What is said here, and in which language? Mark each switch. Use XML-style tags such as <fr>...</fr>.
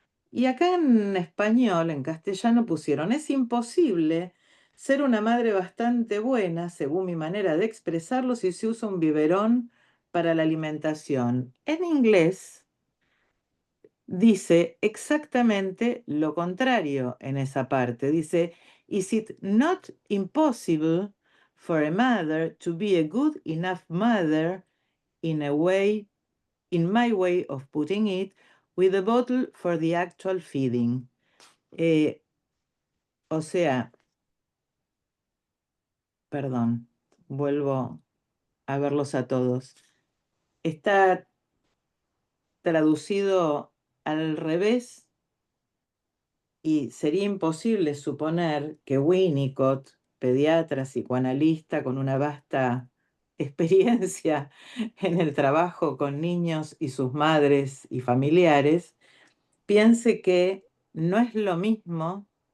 <es>Y acá en español, en castellano, pusieron, es imposible ser una madre bastante buena, según mi manera de expresarlo, si se usa un biberón para la alimentación. En inglés dice exactamente lo contrario en esa parte.</es> <en>Dice, is it not impossible for a mother to be a good enough mother in a way, in my way of putting it, with a bottle for the actual feeding?</en> <es>O sea, perdón, vuelvo a verlos a todos. Está traducido al revés y sería imposible suponer que Winnicott, pediatra, psicoanalista con una vasta experiencia en el trabajo con niños y sus madres y familiares, piense que no es lo mismo.</es>